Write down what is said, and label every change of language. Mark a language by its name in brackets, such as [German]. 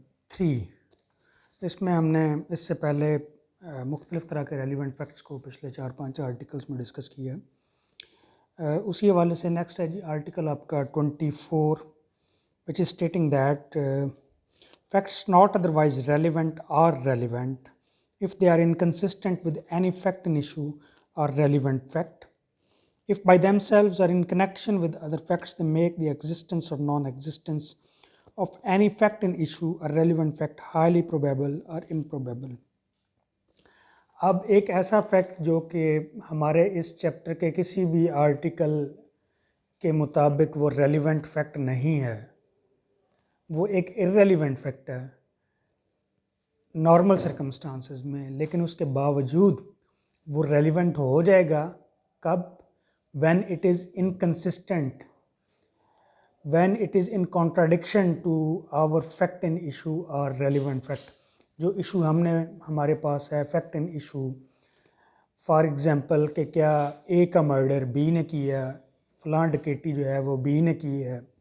[Urdu] 3۔ اس میں ہم نے اس سے پہلے مختلف طرح کے ریلیونٹ فیکٹس کو پچھلے 4-5 آرٹیکلس میں ڈسکس کیا ہے۔ اسی حوالے سے نیکسٹ ہے جی آرٹیکل آپ کا 24، [English] Which is stating that facts not otherwise relevant are relevant if they are inconsistent with any fact in issue or relevant fact. If by themselves or in connection with other facts they make the existence or non-existence of any fact in issue or relevant fact highly probable or improbable. [Urdu] اب ایک ایسا fact جو کہ ہمارے اس chapter کے کسی بھی article کے مطابق وہ ریلیونٹ فیکٹ نہیں ہے، وہ ایک ارریلیونٹ فیکٹ ہے نارمل سرکمسٹانسز میں، لیکن اس کے باوجود وہ ریلیونٹ ہو جائے گا کب؟ [English] when it is inconsistent, when it is in contradiction to our fact in issue [Urdu] اور ریلیونٹ فیکٹ۔ جو ایشو ہمارے پاس ہے fact in issue, for example کہ کیا اے کا مرڈر بی نے کیا، فلاں ڈکیٹی جو ہے وہ بی نے کی ہے،